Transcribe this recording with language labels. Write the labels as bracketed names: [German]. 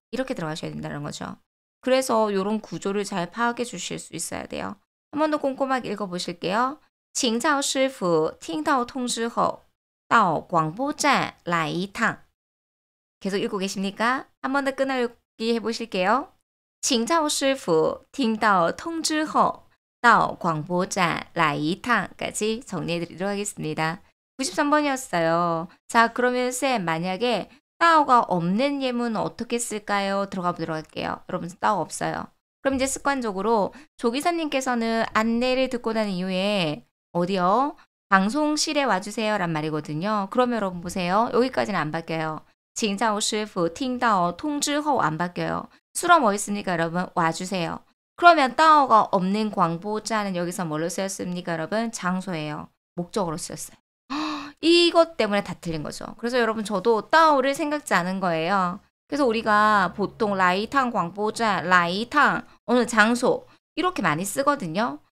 [Korean] 이렇게 들어가셔야 된다는 거죠. 그래서 이런 구조를 잘 파악해 주실 수 있어야 돼요. 한 번 더 꼼꼼하게 읽어보실게요. [Chinese] 请赵师傅听到通知后到广播站来一趟. [Korean] 계속 읽고 계십니까? 한 번 더 끄날기 해보실게요. [Chinese] 请赵师傅听到通知后到广播站来一趟 [Korean] 까지 정리해드리도록 하겠습니다. 93번이었어요. 자, 그러면 쌤 만약에 따오가 없는 예문은 어떻게 쓸까요? 들어가 보도록 할게요. 여러분 따오 없어요. 그럼 이제 습관적으로 조기사님께서는 안내를 듣고 난 이후에 어디요? 방송실에 와주세요 란 말이거든요. 그러면 여러분 보세요. 여기까지는 안 바뀌어요. [Chinese] 请赵师傅听到通知后 [Korean] 안 바뀌어요. 수로 뭐 있습니까 여러분? 와주세요. 그러면 따오가 없는 광보자는 여기서 뭘로 쓰였습니까 여러분? 장소예요. 목적으로 쓰였어요. 이것 때문에 다 틀린 거죠. 그래서 여러분 저도 따오를 생각지 않은 거예요. 그래서 우리가 보통 라이탕 광보자, 라이탕 어느 장소 이렇게 많이 쓰거든요.